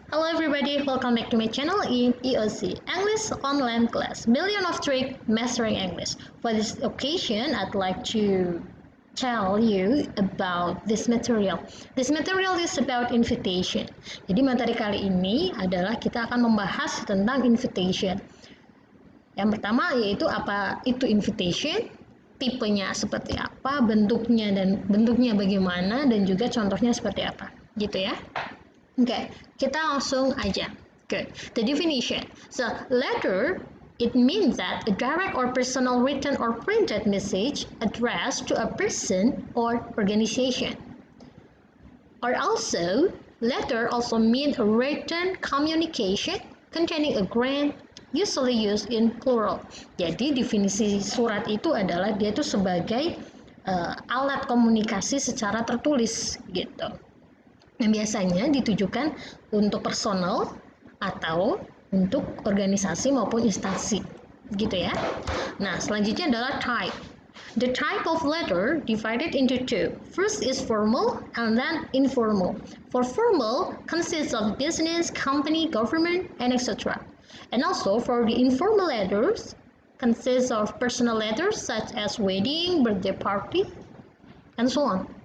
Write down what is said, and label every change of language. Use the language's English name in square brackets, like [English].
[English] Hello everybody, welcome back to my channel in EOC, English Online Class, Billion of Trick Mastering English. For this occasion, I'd like to tell you about this material. This material is about invitation. [Indonesian] Jadi materi kali ini adalah kita akan membahas tentang invitation. Yang pertama yaitu apa itu invitation, tipenya seperti apa, bentuknya bagaimana, dan juga contohnya seperti apa, gitu ya. Oke, kita langsung aja. [English] Good. The definition. So, letter, it means that a direct or personal written or printed message addressed to a person or organization. Or also, letter also means a written communication containing a grant, usually used in plural. [Indonesian] Jadi definisi surat itu adalah dia itu sebagai alat komunikasi secara tertulis gitu. Yang biasanya ditujukan untuk personal atau untuk organisasi maupun instansi, gitu ya. Nah, selanjutnya adalah type. [English] The type of letter divided into two. First is formal and then informal. For formal consists of business, company, government, and etc. And also for the informal letters consists of personal letters such as wedding, birthday party, and so on.